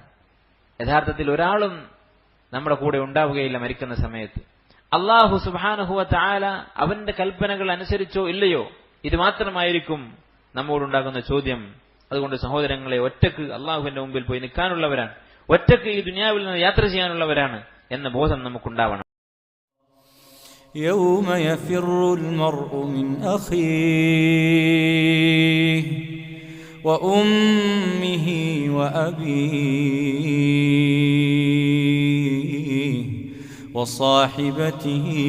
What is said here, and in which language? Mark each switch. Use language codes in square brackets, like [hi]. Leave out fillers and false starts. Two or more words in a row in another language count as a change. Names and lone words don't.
[ml] യഥാർത്ഥത്തിൽ ഒരാളും നമ്മുടെ കൂടെ ഉണ്ടാവുകയില്ല മരിക്കുന്ന സമയത്ത്. അല്ലാഹു [ar] سبحانه وتعالى [ml] അവന്റെ കൽപ്പനകൾ അനുസരിച്ചോ ഇല്ലയോ, ഇത് മാത്രമായിരിക്കും നമ്മോടുണ്ടാകുന്ന ചോദ്യം. അതുകൊണ്ട് സഹോദരങ്ങളെ, ഒറ്റക്ക് അള്ളാഹുവിന്റെ മുമ്പിൽ പോയി നിൽക്കാനുള്ളവരാണ്, ഒറ്റക്ക് ഈ ദുനിയാവിൽ നിന്ന് യാത്ര ചെയ്യാനുള്ളവരാണ് എന്ന ബോധം നമുക്കുണ്ടാവണം. [ar] يوم يفر المرء من أخيه وأمه وأبيه وصاحبته